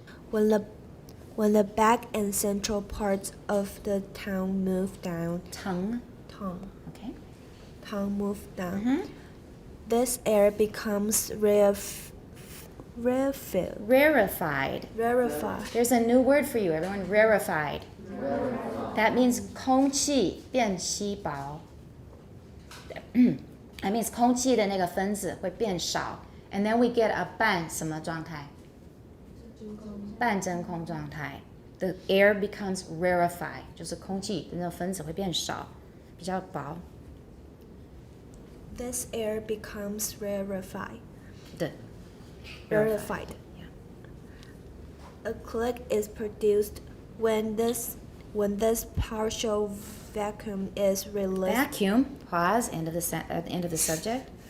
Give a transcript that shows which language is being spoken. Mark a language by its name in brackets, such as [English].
[English] When the back and central parts of the tongue move down, Tongue. Okay. tongue move down, this air becomes rarefied. There's a new word for you, everyone. Rarefied. That means [Chinese] 空气变稀薄.That means 空气的那个分子会变少. And then we get a 半什么状态? 半真空状态. [English] The air becomes rarefied. [Chinese] 就是空气的那个分子会变少，比较薄。 [English] This air becomes rarefied. Rarefied. Yeah. A click is produced when this partial vacuum is released. Vacuum. Pause. End of the subject.